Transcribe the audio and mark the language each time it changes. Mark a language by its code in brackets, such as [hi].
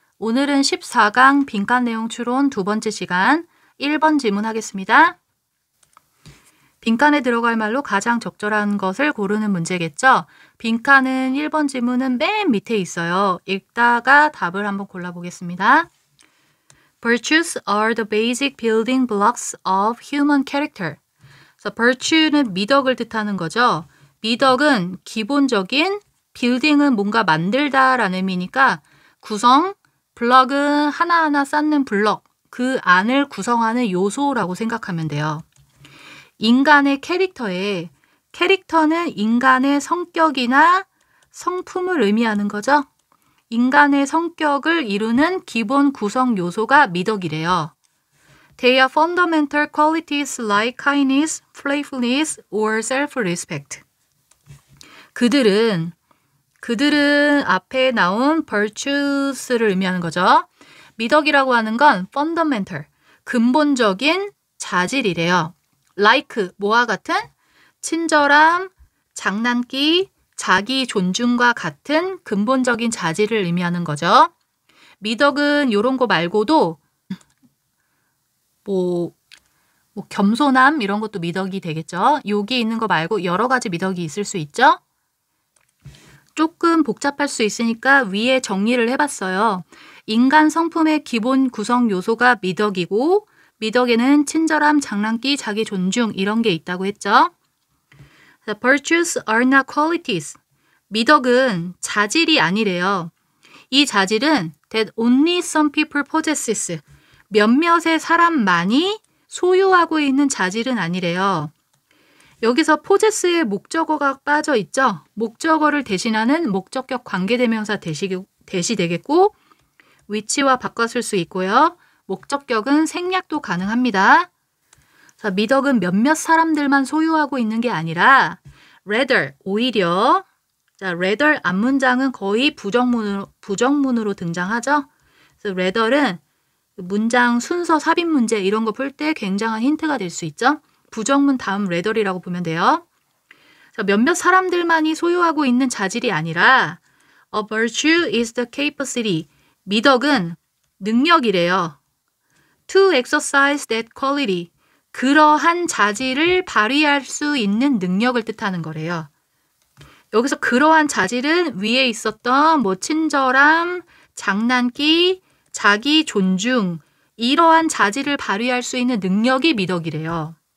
[ko] 오늘은 14강 빈칸 내용 추론 두 번째 시간 1번 질문 하겠습니다. 빈칸에 들어갈 말로 가장 적절한 것을 고르는 문제겠죠? 빈칸은 1번 질문은 맨 밑에 있어요. 읽다가 답을 한번 골라보겠습니다. [en] Virtues are the basic building blocks of human character. [ko] 그래서 virtue는 미덕을 뜻하는 거죠. 미덕은 기본적인, 빌딩은 뭔가 만들다라는 의미니까 구성, 블럭은 하나하나 쌓는 블럭, 그 안을 구성하는 요소라고 생각하면 돼요. 인간의 캐릭터는 인간의 성격이나 성품을 의미하는 거죠. 인간의 성격을 이루는 기본 구성 요소가 미덕이래요. [en] They are fundamental qualities like kindness, playfulness, or self-respect. [ko] 그들은 앞에 나온 virtues를 의미하는 거죠. 미덕이라고 하는 건 fundamental, 근본적인 자질이래요. like, 뭐와 같은? 친절함, 장난기, 자기 존중과 같은 근본적인 자질을 의미하는 거죠. 미덕은 이런 거 말고도 겸손함 이런 것도 미덕이 되겠죠. 여기 있는 거 말고 여러 가지 미덕이 있을 수 있죠. 조금 복잡할 수 있으니까 위에 정리를 해봤어요. 인간 성품의 기본 구성 요소가 미덕이고 미덕에는 친절함, 장난기, 자기 존중 이런 게 있다고 했죠. [en] The virtues are not qualities. [ko] 미덕은 자질이 아니래요. 이 자질은 [en] that only some people possesses. [ko] 몇몇의 사람만이 소유하고 있는 자질은 아니래요. 여기서 possess의 목적어가 빠져 있죠. 목적어를 대신하는 목적격 관계대명사 대시 되겠고 위치와 바꿨을 수 있고요. 목적격은 생략도 가능합니다. 자, 미덕은 몇몇 사람들만 소유하고 있는 게 아니라 rather, 오히려 자, rather 앞문장은 거의 부정문으로 등장하죠. 그래서 rather는 문장 순서 삽입 문제 이런 거 풀 때 굉장한 힌트가 될 수 있죠. 부정문 다음 rather이라고 보면 돼요. 자, 몇몇 사람들만이 소유하고 있는 자질이 아니라 [en] a virtue is the capacity. [ko] 미덕은 능력이래요. [en] To exercise that quality. [ko] 그러한 자질을 발휘할 수 있는 능력을 뜻하는 거래요. 여기서 그러한 자질은 위에 있었던 친절함, 장난기, 자기 존중 이러한 자질을 발휘할 수 있는 능력이 미덕이래요.